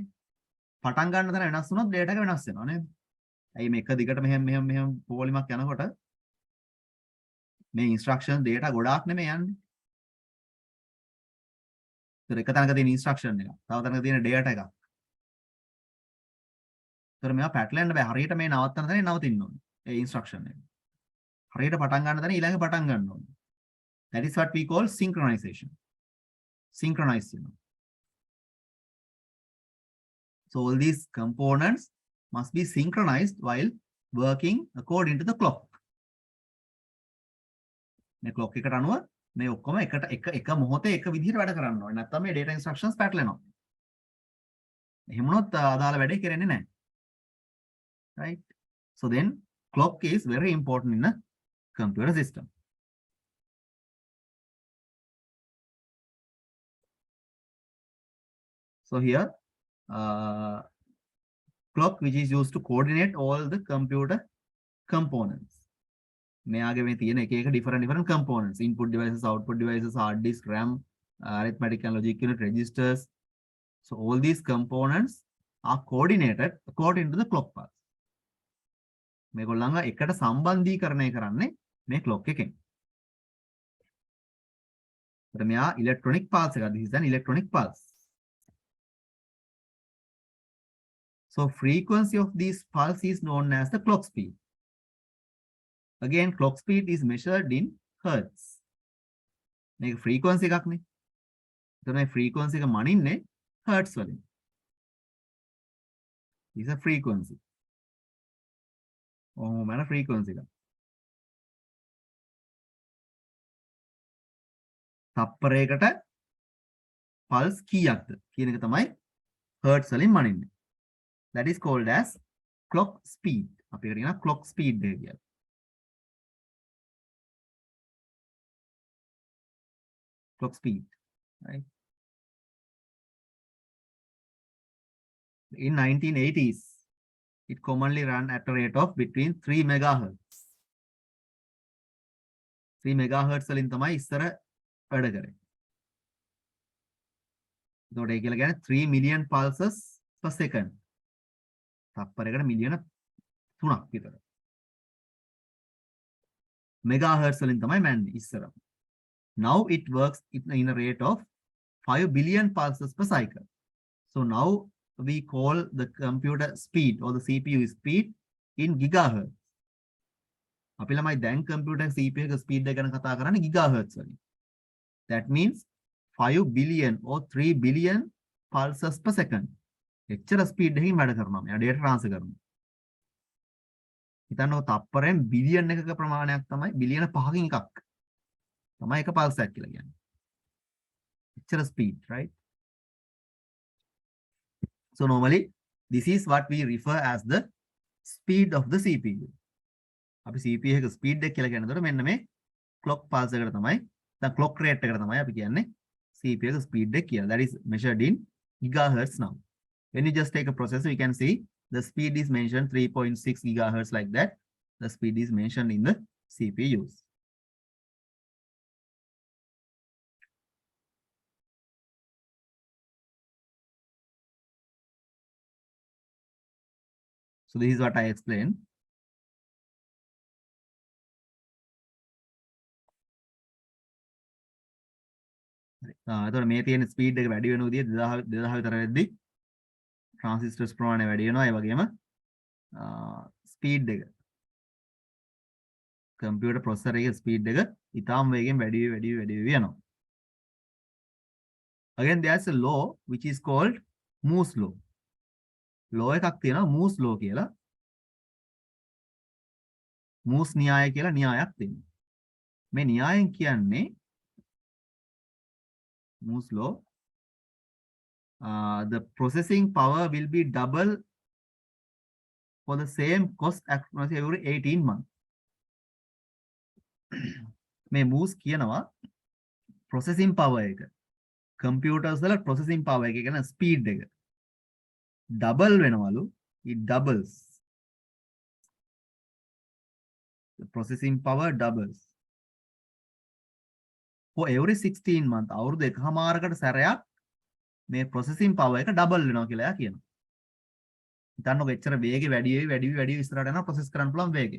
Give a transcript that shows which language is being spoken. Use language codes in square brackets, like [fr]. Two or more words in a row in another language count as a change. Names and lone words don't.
[si] පටන් ගන්න තැන වෙනස් වුණොත් data එක වෙනස් වෙනවා නේද? ඇයි මේ එක දිගට මෙහෙම පොලිමක් යනකොට මේ [en] instruction data [si] ගොඩාක් නෙමෙයි යන්නේ. ඒතර එක තැනක තියෙන instruction එක, තව තැනක තියෙන data එකක්. ඒතර මේවා පැටලෙන්න බෑ. හරියට මේ නවත්තන තැන නවතින්න ඕනේ. ඒ instruction එක. හරියට පටන් ගන්න තැන ඊළඟ පටන් ගන්න ඕනේ. [en] That is what we call synchronization. Synchronize. So all these components must be synchronized while working according to the clock. [si] මේ clock එකට අනුව මේ ඔක්කොම එක මොහොතේ එක විදිහට වැඩ කරන්න ඕනේ. නැත්නම් මේ [en] data instructions [si] පැටලෙනවා. එහෙම වුණොත් අදාළ වැඩේ කරන්නේ නැහැ. [en] Right? So then clock is very important in a computer system. So here clock which is used to coordinate all the computer components. [si] මෙයාගේ මේ තියෙන එක [en] different components, input devices, output devices, hard disk, RAM, arithmetic and logic unit, registers. So all these components are coordinated according to the clock pulse. [si] මේගොල්ලන්ව එකට සම්බන්ධීකරණය කරන්නේ මේ clock එකෙන්. ඒත් මෙයා electronic pulse එකක්. [en] This is an electronic pulse. So frequency of this pulse is known as the clock speed. Again, clock speed is measured in hertz. Make frequency [si] එකක්නේ. එතන frequency එක මනින්නේ hertz වලින්. [en] This is a frequency. Oh, man, frequency එක. [si] තප්පරයකට pulse කීයක්ද කියන එක තමයි hertz වලින් මනින්නේ. [en] That is called as clock speed. [si] අපි ඒකට කියනවා clock speed එක කියලා. [en] Clock speed, right? In 1980s, it commonly ran at a rate of between 3 megahertz. [si] 3 megahertz වලින් තමයි ඉස්සර වැඩ කරේ. ඒකට ඒ කියලා කියන්නේ 3 [en] million pulses per second. [si] තප්පරයකට මිලියන 3ක් විතර. megahertz වලින් තමයි මැන්නේ ඉස්සර. [en] Now it works in a rate of 5 billion pulses per cycle. So now we call the computer speed or the CPU speed in gigahertz. [si] අපි ළමයි දැන් [en] computer CPU [si] එක speed එක ගැන කතා කරන්නේ gigahertz වලින්. [en] That means 5 billion or 3 billion pulses per second. [si] එච්චර speed එකකින් වැඩ කරනවා. මෙයා [en] data transfer [si] කරනවා. හිතන්නකො තප්පරයෙන් බිලියන් එකක ප්‍රමාණයක් තමයි බිලියන 5කින් එකක්. තමයි එක pulse එකක් කියලා කියන්නේ. එච්චර speed, right? [en] So normally, this is what we refer as the speed of the CPU. අපි CPU එක speed එක කියලා කියනකොට මෙන්න මේ clock pulse එකට තමයි දැන් clock rate එකට තමයි අපි කියන්නේ CPU එක speed එක කියලා. That is measured in gigahertz now. When you just take a processor, you can see the speed is mentioned 3.6 gigahertz like that. The speed is mentioned in the CPUs. So this is what I explained. [si] එතකොට මේ තියෙන ස්පීඩ් එක වැඩි වෙන විදිය 2000 විතර වෙද්දි ට්‍රාන්සිස්ටර්ස් ප්‍රමාණය වැඩි වෙනවා. ඒ වගේම ස්පීඩ් එක [en] computer processor [si] එකේ ස්පීඩ් එක ඉතාම වේගෙන් වැඩි වෙනවා. [en] Again, there's a law which is called Moore's law. [si] law එකක් තියෙනවා Moore's law කියලා. Moore's න්‍යාය කියලා න්‍යායක් තියෙනවා. මේ න්‍යායෙන් කියන්නේ [en] Moore's law, the processing power will be double for the same cost accuracy every 18 months. [si] මේ Moore's කියනවා [en] processing power [si] එක computers වල [en] processing power [si] එක කියන speed එක double වෙනවලු. [en] It doubles. The processing power doubles for every 16 months. [si] අවුරුදු එකමාරකට සැරයක් මේ [en] processing power [si] එක double වෙනවා කියලා එයා කියනවා. හිතන්නකො එච්චර වේගෙ වැඩි ඉස්සරහට යනවා process කරන්න පුළුවන් වේගෙ.